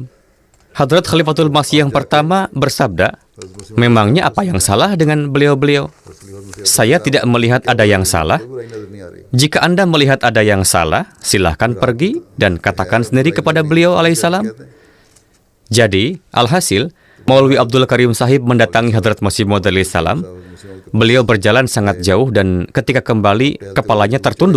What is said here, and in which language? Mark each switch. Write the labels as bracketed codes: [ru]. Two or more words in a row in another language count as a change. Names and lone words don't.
[id] Hadrat Khalifatul Masih yang pertama bersabda, memangnya apa yang salah dengan beliau-beliau? Saya tidak melihat ada yang salah. [ur] برائی نظر نہیں آ رہی [id] Jika Anda melihat ada yang salah, silahkan pergi dan katakan sendiri kepada beliau alaihissalam. Jadi, alhasil, Maulwi Abdul Karim Sahib mendatangi Hadrat Masih Maud [ar] alaihi salam. [id] Beliau berjalan sangat jauh dan ketika kembali, kepalanya tertunduk.